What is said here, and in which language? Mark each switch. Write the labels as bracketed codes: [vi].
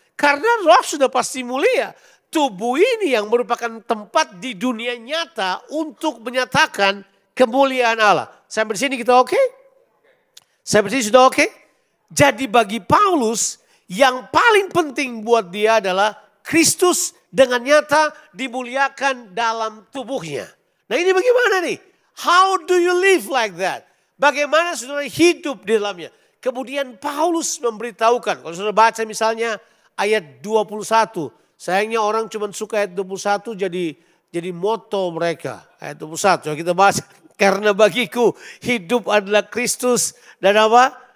[id] Karena roh sudah pasti mulia. Tubuh ini yang merupakan tempat di dunia nyata untuk menyatakan kemuliaan Allah. Sampai di sini kita oke? Sampai di sini sudah oke? Jadi bagi Paulus yang paling penting buat dia adalah Kristus dengan nyata dimuliakan dalam tubuhnya. Nah ini bagaimana nih? [en] How do you live like that? [id] Bagaimana saudara hidup di dalamnya? Kemudian Paulus memberitahukan. Kalau saudara baca misalnya ayat 21. Sayangnya orang cuma suka ayat 21 jadi moto mereka. Ayat 21 coba kita bahas. Karena bagiku hidup adalah Kristus dan apa?